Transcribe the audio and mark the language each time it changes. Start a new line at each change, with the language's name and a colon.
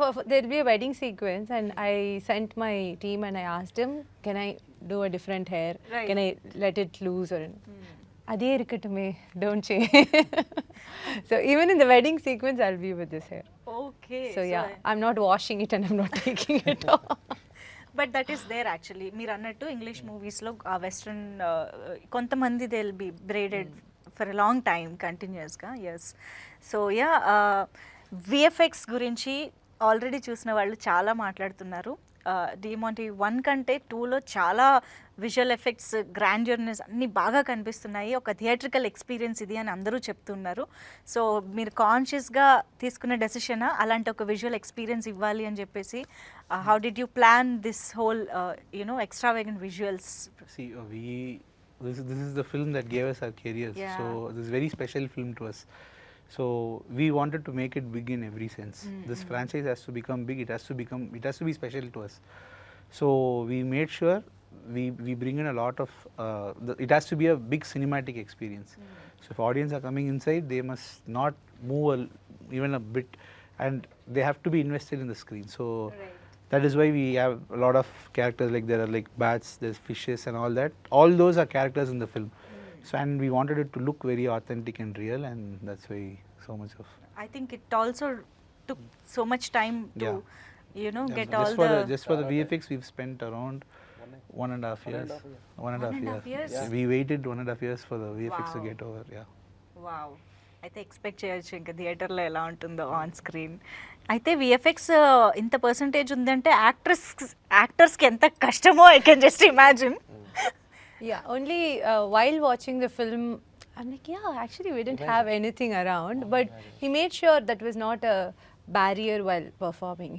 English: There'll be a wedding sequence, and I sent my team and I asked him, can I do a different hair? Right. Can I let it loose? Or
Tamil: Adhe irukatume,
English: don't change. So even in the wedding sequence, I'll be with this hair. Okay. So yeah, I'm not washing it and I'm not taking it off. But that is there actually.
Telugu: మీరు అన్నట్టు English మూవీస్లో ఆ western కొంతమంది
English: They will be braided for a long time కంటిన్యూస్గా. Yes.
Telugu: So yeah, VFX గురించి already చూసిన వాళ్ళు చాలా మాట్లాడుతున్నారు. డిమాంటి 1 కంటే 2లో చాలా విజువల్ ఎఫెక్ట్స్, గ్రాండ్యూర్నెస్ అన్నీ బాగా కనిపిస్తున్నాయి. ఒక థియేట్రికల్ ఎక్స్పీరియన్స్ ఇది అని అందరూ చెప్తున్నారు. సో మీరు కాన్షియస్గా తీసుకున్న డెసిషనా అలాంటి ఒక విజువల్ ఎక్స్పీరియన్స్ ఇవ్వాలి అని చెప్పేసి?
English: How did you plan this whole extravagant visuals? See, this is the film that gave us our careers. Yeah. So this is a very special film to us. So we wanted to make it big in every sense. This franchise has to become big. It has to be special to us. So we made sure we bring in a lot of. It has to be a big cinematic experience. So if audience are coming inside, they must not move even a bit, and they have to be invested in the screen. So. Right. That is why we have a lot of characters, like there are like bats, there's fishes and all that. All those are characters in the film. So and we wanted it to look very authentic and real, and that's why so much of. I think it also took so much time to, Yeah. get just all for the. just for the VFX, we've spent around 1.5 years. 1.5 years. years? We waited 1.5 years for the VFX to Wow. get over. Yeah.
Telugu: Wow అయితే expect చేయొచ్చు ఇంకా థియేటర్లో ఎలా ఉంటుందో on screen. అయితే VFX ఇంత percentage ఉందంటే యాక్టర్స్కి ఎంత కష్టమో
English: I can just imagine. Yeah, only while watching the film, I'm like, yeah, actually we didn't have anything around, but he made sure that was not a barrier while performing.